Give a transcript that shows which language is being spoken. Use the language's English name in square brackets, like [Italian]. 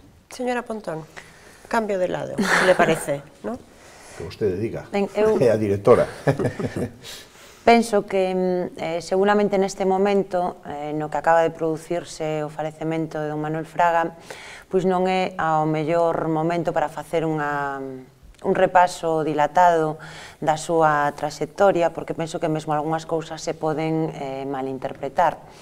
[Spanish] Señora Pontón, cambio de lado, que le parece, non? [Galician] Que vostede diga, é a directora. Penso que seguramente neste momento, no que acaba de producirse o falecemento de don Manuel Fraga, pois non é ao mellor momento para facer un repaso dilatado da súa traxectoria, porque penso que mesmo algunhas cousas se poden malinterpretar.